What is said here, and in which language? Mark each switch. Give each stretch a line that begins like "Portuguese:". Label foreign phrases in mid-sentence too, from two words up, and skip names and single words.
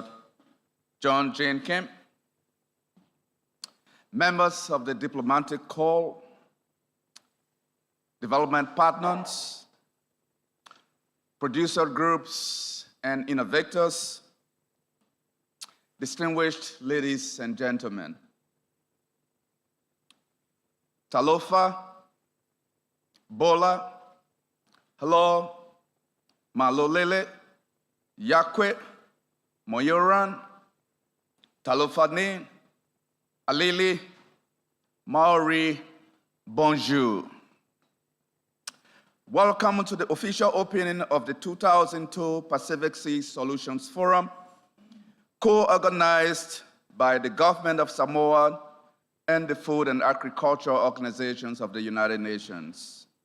English: John Jane Kim, members of the Diplomatic Corps, development partners, producer groups, and innovators, distinguished ladies and gentlemen. Talofa, Bola, hello, Malolele, Yakwe, Moyoran, Talofani, Alili, Maori, bonjour. Welcome to the official opening of the 2002 Pacific Sea Solutions Forum, co-organized by the government of Samoa and the Food and Agriculture Organizations of the United Nations.